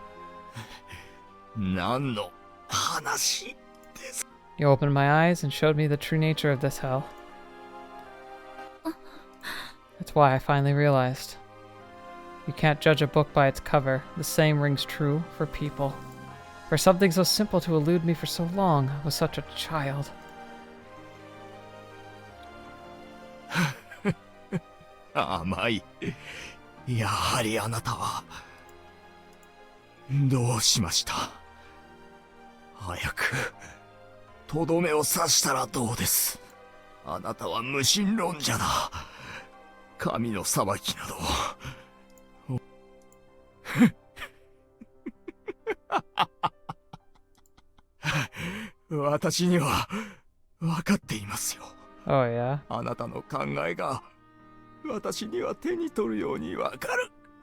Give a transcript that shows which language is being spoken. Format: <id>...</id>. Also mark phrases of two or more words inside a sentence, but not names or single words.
<en>You opened my eyes and showed me the true nature of this hell. That's why I finally realized. You can't judge a book by its cover. The same rings true for people. For something so simple to elude me for so long, I was such a child.</en> <ja>Amai. やはりあなたはどうしました? 早くとどめを刺したらどうです? あなたは無神論者だ。神の裁きなど. 私には分かっていますよ。</ja> <en>Oh, yeah?</en> <ja>あなたの考えが私には手に取るように分かる。</ja>